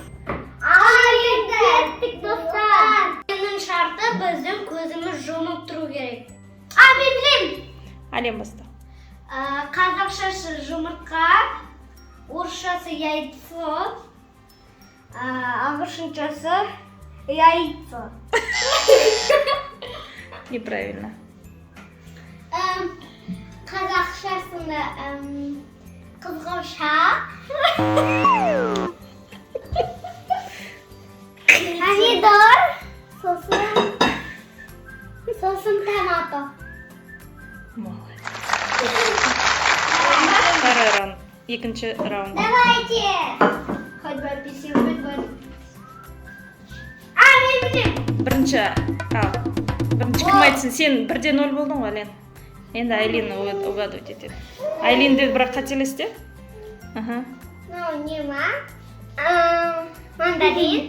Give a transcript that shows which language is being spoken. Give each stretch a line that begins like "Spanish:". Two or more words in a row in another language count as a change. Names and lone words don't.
Kazakh: Кеттік достар. Менің шарты біздің көзіміз жұмып тұру керек. Мен білем. Ален баста. Қазақшасы жұмыртқа, орысшасы яйцо, ағылшыншасы яйцо.
Russian: Неправильно.
Kazakh: Қазақшасында қызғылша. Помидор, сосын томато.
Russian: Молодец. Второй раунд.
Kazakh: Екінші раунд.
Russian: Давайте. Хоть бы апельсин, хоть бы.
Kazakh: Мен білем. Бірінші кім айтсын? Сен 1-0 болдың ғой, Ален. Енді Айлин угадывать етеді. Айлин деді, бірақ қателесті. Нема? Мандарин.